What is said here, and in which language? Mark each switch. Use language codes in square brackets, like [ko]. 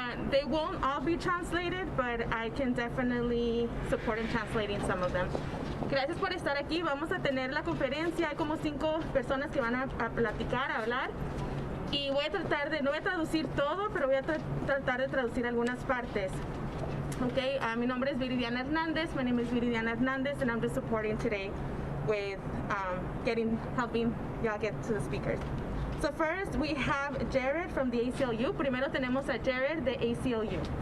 [en] They won't all be translated, but I can definitely support in translating some of them. [es] Gracias por estar aquí. Vamos a tener la conferencia. Hay como 5 personas que van a platicar, a hablar. Y voy a tratar de, no voy a traducir todo, pero voy a tratar de traducir algunas partes. Okay, mi nombre es Viridiana Hernandez. [en] My name is Viridiana Hernandez, and I'm just supporting today with helping y'all get to the speakers. So first, we have Jared from the ACLU. [es] Primero tenemos a Jared de ACLU.